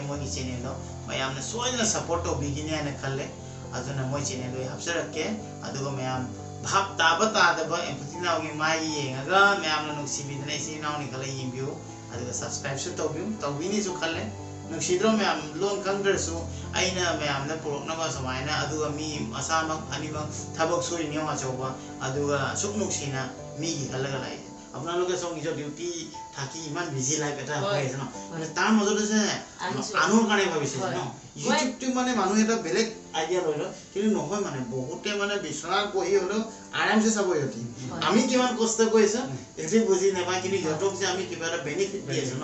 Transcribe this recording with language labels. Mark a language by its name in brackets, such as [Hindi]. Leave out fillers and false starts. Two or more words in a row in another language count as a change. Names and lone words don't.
[Manipuri] ꯃꯣꯏꯒꯤ ꯆꯦꯅꯦꯜꯗꯣ ꯃꯌꯥꯝꯅ ꯁꯣꯏꯗꯅ ꯁꯞꯄꯣꯔꯠ ꯇꯧꯕꯤꯒꯅꯤ ꯍꯥꯏꯅ ꯈꯜꯂꯦ ꯑꯗꯨꯅ ꯃꯣꯏ ꯆꯦꯅꯦꯜꯗꯣ ꯍꯥꯞꯆꯔꯛꯀꯦ ꯑꯗꯨꯒ ꯃꯌꯥꯝ ꯚꯥꯞ ꯇꯥꯕ ꯇꯥꯗꯕ ꯑꯦꯝꯄꯊꯤ ꯅꯥꯎꯒꯤ ꯃꯥꯏ ꯌꯦꯡꯉꯒ ꯃꯌꯥꯝꯅ ꯅꯨꯡꯁꯤꯕꯤꯗꯅ ꯏꯆꯤꯟ ꯏꯅꯥꯎꯅꯤ ꯈꯜꯂ ꯌꯦꯡꯕꯤꯌꯨ ꯑꯗꯨꯒ ꯁꯕꯁꯀ꯭ꯔꯥꯏꯕꯁꯨ ꯇꯧꯕꯤꯌꯨ ꯇꯧꯕꯤꯅꯤꯁꯨ ꯈꯜꯂꯦ ꯅꯨꯡꯁꯤꯗ꯭ꯔꯣ ꯃꯌꯥꯝ ꯂꯣꯟ ꯈꯪꯗ꯭ꯔꯁꯨ ꯑꯩꯅ ꯃꯌꯥꯝꯗ ꯄꯨꯔꯛꯅꯕ ꯁꯨꯃꯥꯏꯅ ꯑꯗꯨꯒ ꯃꯤ ꯃꯁꯥꯃꯛ ꯑꯅꯤꯃꯛ ꯊꯕꯛ ꯁꯨꯔꯤꯅꯤ ꯑꯆꯧꯕ ꯑꯗꯨꯒ ꯑꯁꯨꯛ নুꯡꯁꯤꯅ মিগি খালগা লাই [Assamese] আপোনালোকে সব নিজৰ ডিউটি থাকি ইমান [English] busy life [Assamese] এটা হৈ আছে ন মানে তাৰ মাজতে যে আনুৰ কাৰণে ভাবিছে ন ইউটিউবটো মানে মানুহ এটা বেলেগ আইডিয়া লৈ লয় কিন্তু নহয় মানে বহুতে মানে বিছনাত বহি হলো আৰামছে চাব ইহঁতি আমি কিমান কষ্ট কৰিছো এটি বুজি নাপায় কিন্তু ইহঁতক যে আমি কিবা এটা বেনিফিট দি আছো ন